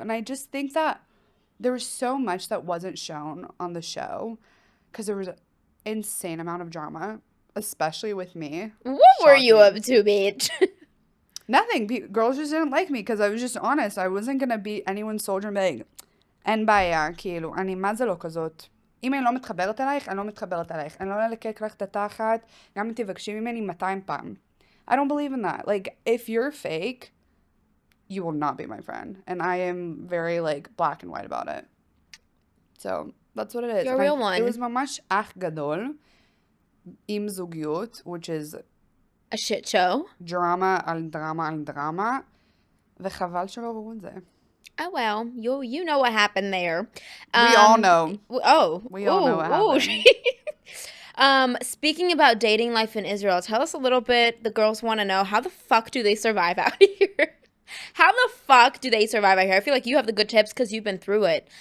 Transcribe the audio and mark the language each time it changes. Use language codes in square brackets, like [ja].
[en] And I just think that there was so much that wasn't shown on the show because there was an insane amount of drama, especially with me. What were you Shocking. up to, bitch? Nothing. Girls just didn't like me because I was just honest. I wasn't going to be anyone's soldier and be like, [he] אין בעיה, כאילו, אני מה זה לא כזאת. אם אני לא מתחברת אלייך, אני לא מתחברת אלייך. אני לא אלקק לך את התחת, גם אם תבקשי ממני 200 פעם. [en] I don't believe in that. Like, if you're fake, you will not be my friend. And I am very, like, black and white about it. So, that's what it is. You're a real one. It was [he] ממש אח גדול, עם זוגיות, [en] which is A shit show. [he] drama על drama על drama, וחבל שלא ראו את זה. [en] Oh, well, you know what happened there. We all know. Oh. We all know what happened. Speaking about dating life in Israel, tell us a little bit. The girls want to know, how the fuck do they survive out here? How the fuck do they survive out here? I feel like you have the good tips because you've been through it.